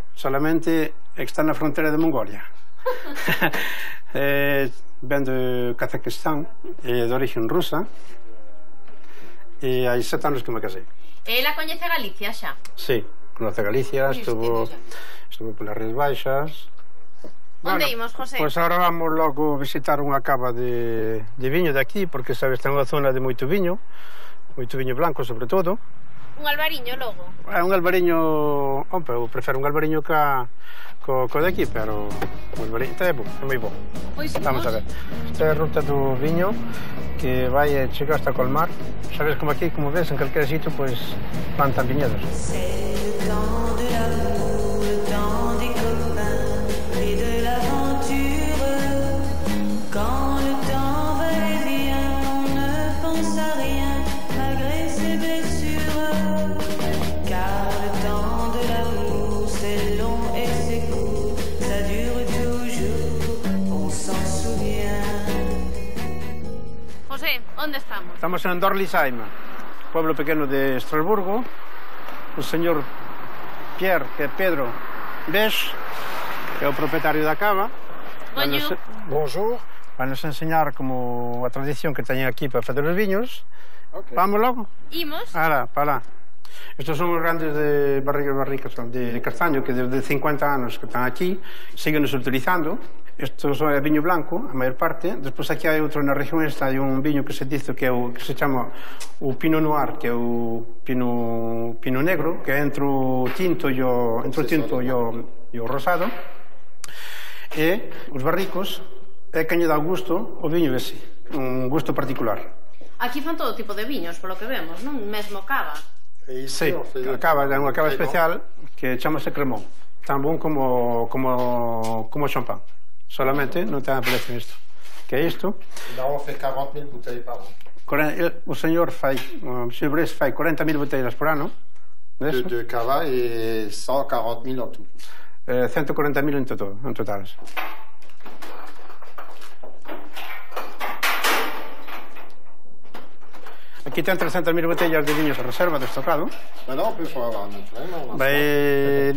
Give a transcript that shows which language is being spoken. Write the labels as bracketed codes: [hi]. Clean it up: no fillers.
[gl] Solamente está na fronteira de Mongolia. Ven de Kazakistán, de origen rusa, e hai 7 anos que me casei. Ela coñece Galicia xa? Sí, conoce Galicia, estuvo polas Rías Baixas. Onde imos, José? Pois agora vamos logo visitar unha cava de viño de aquí, porque sabes, ten unha zona de moito viño blanco sobre todo. Un albariño logo? É un albariño, eu prefiro un albariño co de aquí, pero o albariño é moi bo. Pois Vamos a ver. Esta é a ruta do viño que vai e chega hasta Colmar. Sabes como aquí, como ves, en calquera sitio, pois plantan viñedos. [fr] C'est le temps de l'amour, le temps des copains et de l'aventure. Quand le temps va et vient, on ne pense à rien malgré ses blessures. Car le temps de l'amour, c'est long et c'est court, ça dure toujours, on s'en souvient. [gl] José, onde estamos? Estamos en Dorlisheim, pueblo pequeno de Estrasburgo. O señor Pierre, que é Pedro Beix, que é o propietario da cava. [fr] Bonjour. Bonjour. [gl] Vai nos enseñar como a tradición que teñen aquí para fazer os viños. Okay. Vamos logo? Imos? Para lá. Estos son os grandes de barricas de castaño que desde 50 anos que están aquí, síguenos utilizando. Isto é viño blanco, a maior parte. Despois aquí hai outro na región esta, hai un viño que se dice que se chama o Pinot Noir, que é o Pinot Negro, que é entre o tinto e o rosado. E os barricos é que lle dá gusto o viño ese, un gusto particular. Aquí fan todo tipo de viños, polo que vemos, non? Mesmo cava. Sí, a cava é unha cava especial que chamase Cremont, tan bon como champán. Solamente non ten precio isto. Que é isto? [fr] Là, on fait 40 000 bouteilles par an. [gl] O señor fai 40.000 botellas por ano [fr] De cava et 140 000 en tout. [gl] 140.000 en total. Aquí ten 300.000 botellas de viños a reserva de estocado. [fr] Maintenant, on peut avoir notre vin.